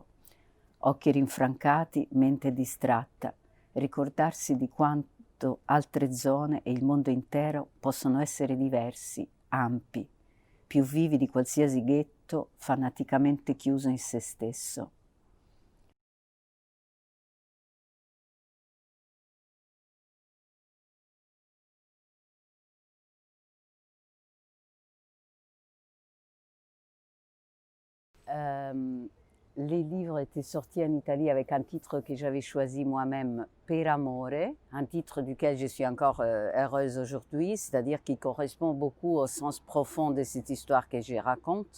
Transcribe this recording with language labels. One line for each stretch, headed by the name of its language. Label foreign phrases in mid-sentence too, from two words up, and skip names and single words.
Italian: Occhi rinfrancati, mente distratta, ricordarsi di quanto altre zone e il mondo intero possono essere diversi, ampi, più vivi di qualsiasi ghetto fanaticamente chiuso in se stesso.
French: Les livres étaient sortis en Italie avec un titre que j'avais choisi moi-même, Per Amore, un titre duquel je suis encore heureuse aujourd'hui, c'est-à-dire qui correspond beaucoup au sens profond de cette histoire que je raconte.